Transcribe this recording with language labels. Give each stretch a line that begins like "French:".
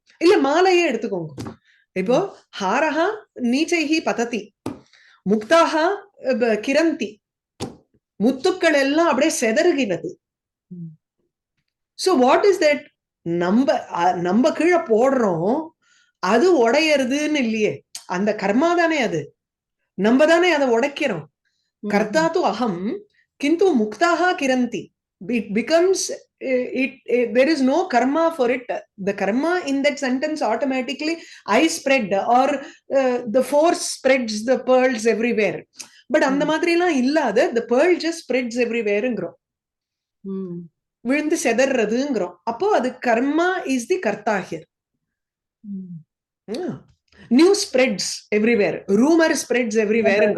Tamil: இல்ல மாலையே எடுத்துக்கோங்க. இப்போ
Sanskrit: ஹாரஹா நீச்சைஹி பததி முக்தாஹா கிரந்தி,
Tamil: முத்துக்கள் எல்லாம் அப்படியே செதறுகிறது.
English: So what is that?
Tamil: நம்ம கீழே போடுறோம், அது உடையறதுன்னு இல்லையே, அந்த கர்மா தானே அது, நம்ம தானே அதை உடைக்கிறோம்.
Sanskrit: கர்த்தா து அகம் கிந்து முக்தாஹா கிரந்தி.
English: It becomes there is no karma for it. The karma in that sentence automatically I spread or the force spreads the pearls everywhere. But
Tamil: அந்த மாதிரி எல்லாம் இல்லாத
English: the pearl just spreads everywhere
Tamil: ங்கிறோம், விழுந்து செதறதுங்கிறோம். அப்போ அது
English: Karma is the karta here. News spreads everywhere, rumor spreads everywhere.